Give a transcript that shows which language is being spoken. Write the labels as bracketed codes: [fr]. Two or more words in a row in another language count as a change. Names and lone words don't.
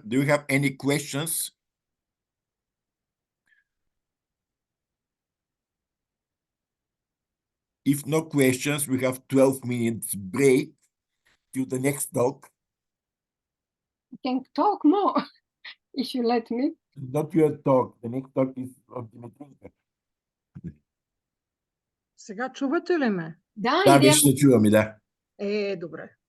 [en] Do you have any questions? If no questions, we have 12 minutes break to the next talk. I can talk more if you let me. Not your talk. The next talk is of Dimitrina. [bg] Сега чувате ли ме? Да, Да, вече се чуваме, да. Добре.